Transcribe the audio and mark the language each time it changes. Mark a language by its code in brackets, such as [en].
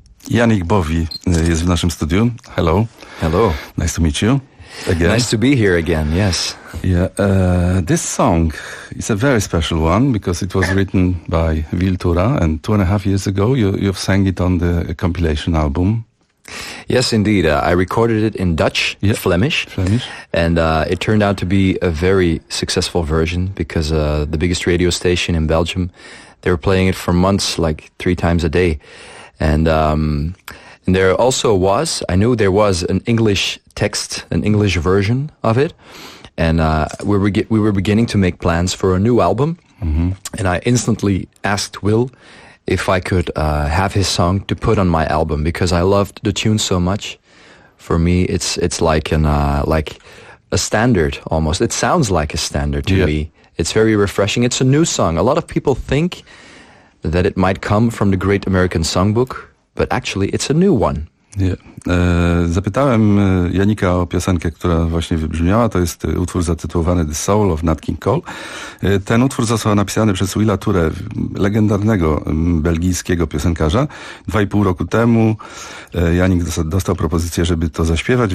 [pl] Janik Bowi jest w naszym studiu. [en] Hello. Hello. Nice to meet you again. Nice to be here again, yes. Yeah, this song is a very special one because it was written by Viltura and 2.5 years ago you've sang it on the compilation album. Yes, indeed. I recorded it in Dutch, yeah. Flemish. Flemish. And it turned out to be a very successful version because the biggest radio station in Belgium, they were playing it for months, like 3 times a day. And there also was, I knew there was an English text, an English version of it. And, we were beginning to make plans for a new album. Mm-hmm. And I instantly asked Will if I could, have his song to put on my album because I loved the tune so much. For me, it's like a standard almost. It sounds like a standard to me. It's very refreshing. It's a new song. A lot of people think that it might come from the Great American Songbook, but actually it's a new one. Yeah. [pl] Zapytałem Janika o piosenkę, która właśnie wybrzmiała. To jest utwór zatytułowany The Soul of Nat King Cole. Ten utwór został napisany przez Willa Ture, legendarnego belgijskiego piosenkarza. 2,5 roku temu Janik dostał propozycję, żeby to zaśpiewać.